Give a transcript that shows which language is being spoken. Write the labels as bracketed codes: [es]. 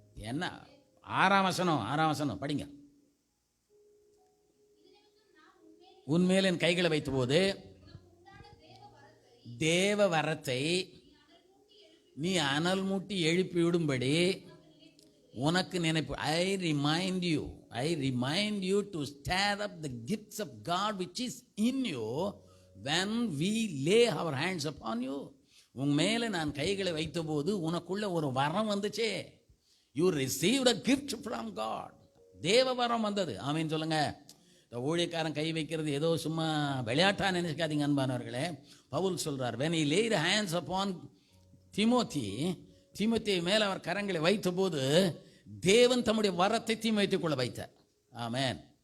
[ta] என்ன 6ஆம் வசனம் படிங்க. உன்மேல் என் கைகளை வைத்தபோது தேவ வரத்தை நீ அனல் மூட்டி எழுப்பி விடும்படி உனக்கு நினைப்பு. [en] I remind you to stir up the gifts of God which is in you when we lay our hands upon you. [ta] உன் மேலே நான் கைகளை வைத்தபோது உனக்குள்ள ஒரு வரம் வந்துச்சே. [en] You received a gift from God. [ta] தேவ வரம் வந்தது. ஆமீன் சொல்லுங்க. இந்த ஊழியக்காரன் கை வைக்கிறது ஏதோ சும்மா விளையாட்டா நினைக்காதீங்க அன்பானவர்களே. பவுல் சொல்றார், [en] when he laid hands upon [ta] தீமோத்தேயு மேல் அவர் கரங்களை வைத்த போது தேவன் தம்முடைய வரத்தை தீமோத்தேயுக்குள்ள வைத்தார். ஆமென்.